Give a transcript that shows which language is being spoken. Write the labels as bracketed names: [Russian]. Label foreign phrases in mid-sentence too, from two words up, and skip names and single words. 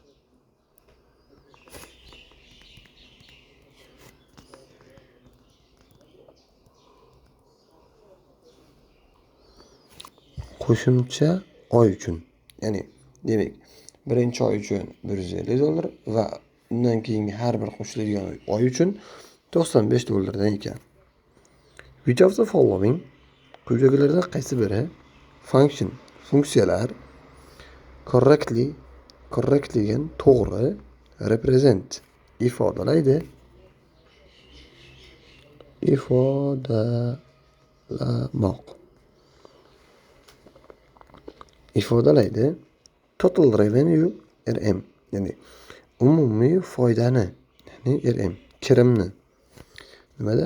[Uzbek] Qo'shimcha oy uchun. Ya'ni demak, birinchi oy uchun $150 va undan keyingi har bir qo'shiladigan oy uchun $95 dan ekan. [English] Which of the following [Uzbek] quyidagilardan qaysi biri funksiyalar correctly degan to'g'ri represent ifodalaydi [English] total revenue [Uzbek] RM, ya'ni umumiy foydani, ya'ni RM kirimni nimada?